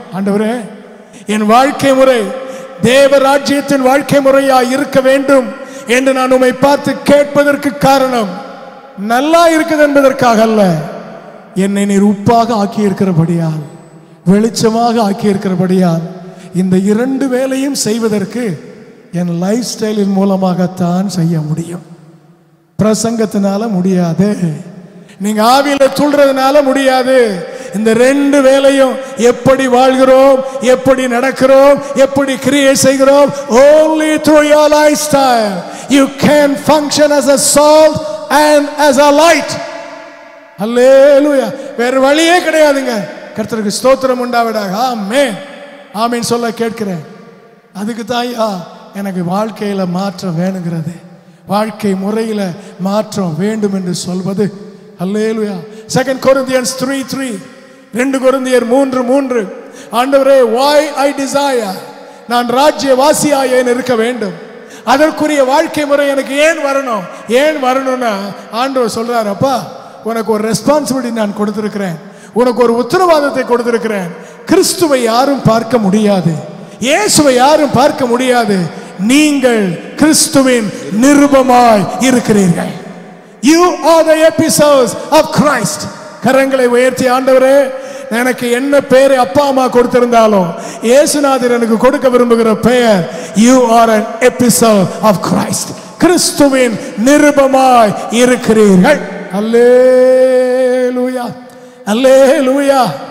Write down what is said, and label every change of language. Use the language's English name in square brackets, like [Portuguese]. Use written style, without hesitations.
[Tamil] ஆண்டவரே, என் வாழ்க்கை முறை தேவராஜ்யத்தின் வாழ்க்கை முறையா இருக்க வேண்டும் என்று நான் உம்மை பார்த்து கேட்பதற்கு காரணம் நல்லா இருக்குது என்பதற்காக அல்ல, என்னை நீர் உப்பாக ஆக்கி இருக்கிறபடியால், வெளிச்சமாக ஆக்கி இருக்கிறபடியால் இந்த 2 வேலையும் செய்வதற்கு என் லைஃப் ஸ்டைலின் மூலமாகத்தான் செய்ய முடியும். பிரசங்கத்தினால முடியாது, நீங்க ஆவியில துள்றதுனால முடியாது. இந்த 2 வேலையும் எப்படி வாழ்கிறோம், எப்படி நடக்கிறோம், எப்படி கிரியேட் செய்கிறோம், [English] only through your lifestyle you can function as a salt and as a light. [Tamil] Hallelujah. வேற வழியே கிடையாதுங்க. கர்த்தருக்கு ஸ்தோத்திரம் உண்டாவதாக. ஆமென். ஆமென் சொல்ல கேட்கிறேன். அதுக்கு தான் எனக்கு வாழ்க்கையில மாற்றம் வேணுங்கிறது, வாழ்க்கை முறையில மாற்றம் வேண்டும் என்று சொல்வது. அல்லேலூயா. 2 Corinthians 3:3, 2 கொரிந்தியர் 3:3, ஆண்டவரே, [English] why I desire, [Tamil] நான் ராஜ்யவாசியாய் ஏன் இருக்க வேண்டும், அதற்குரிய வாழ்க்கை முறை எனக்கு ஏன் வரணும், ஏன் வரணும்னா ஆண்டவர் சொல்றார், அப்பா உனக்கு ஒரு ரெஸ்பான்சிபிலிட்டி நான் கொடுத்திருக்கிறேன், உனக்கு ஒரு உத்தரவாதத்தை கொடுத்திருக்கிறேன். கிறிஸ்துவை யாரும் பார்க்க முடியாது, இயேசுவை யாரும் பார்க்க முடியாது, நீங்கள் கிறிஸ்துவின் நிருபமாய் இருக்கிறீர்கள். [English] You are the epistles of Christ. [Tamil] கரங்களை உயர்த்தி, ஆண்டவரே, எனக்கு என்ன பெயரை அப்பா அம்மா கொடுத்திருந்தாலும் இயேசுநாதர் எனக்கு கொடுக்க விரும்புகிற பெயர் [English] you are an epistle of Christ. [Tamil] கிறிஸ்துவின் நிருபமாய் இருக்கிறீர்கள். அல்லேலூயா, அல்லேலூயா.